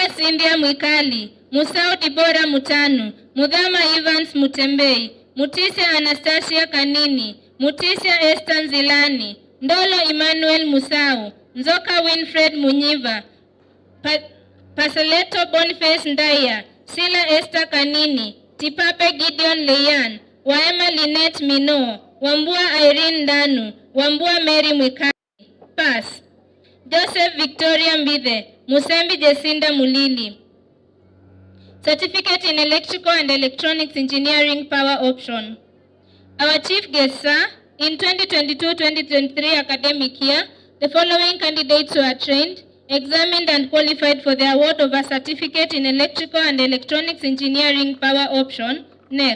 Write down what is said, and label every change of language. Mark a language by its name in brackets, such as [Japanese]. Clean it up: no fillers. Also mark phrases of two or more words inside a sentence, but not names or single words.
[English] Cindia Mwikali, Musau Dibora Mutanu, Mudhama Evans Mutembei, Mutisia Anastasia Kanini, Mutisia Esther Nzilani, Ndolo Emmanuel Musau, Nzoka Winfred Munyiva, Pasaleto Boniface Ndaya, Sila Esther Kanini, Tipape Gideon Leyan, Waema Lynette Mino, Wambua Irene Danu, Wambua Mary Mwikali, pass. Joseph Victoria Mbithe, Musembi Jesinda Mulili. Certificate in electrical and electronics engineering power option. Our chief guest, sir, in 2022-2023 academic year, the following candidates were trained, examined and qualified for the award of a certificate in electrical and electronics engineering power option, NEC.